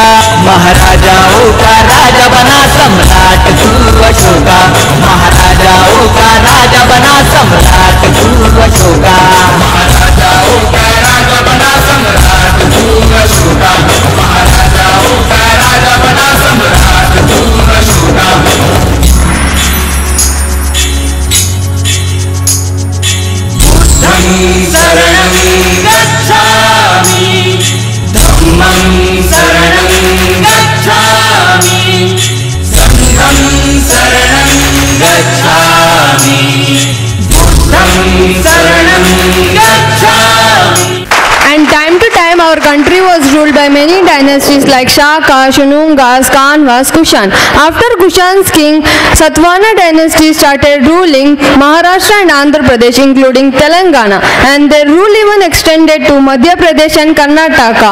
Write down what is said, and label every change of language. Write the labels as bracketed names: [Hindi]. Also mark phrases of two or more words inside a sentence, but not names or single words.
[Hindi] महाराजाओं का राजा बना सम्राट तू अशोका, महाराजाओं का राजा बना सम्राट तू अशोका, महाराजाओं का राजा बना सम्राट तू अशोका, महाराजाओं का राजा बना सम्राट तू अशोका। [Pali] शरणं गच्छामि, धम्मं शरणं गच्छामि, संघं शरणं गच्छामि, बुद्धं शरणं गच्छामि। [English] And time to time our country was ruled by many dynasties like Shaka, Shunungas, Kanvas, Kushan. After Kushan's king, Satvana dynasty started ruling Maharashtra and Andhra Pradesh including Telangana, and their rule even extended to Madhya Pradesh and Karnataka.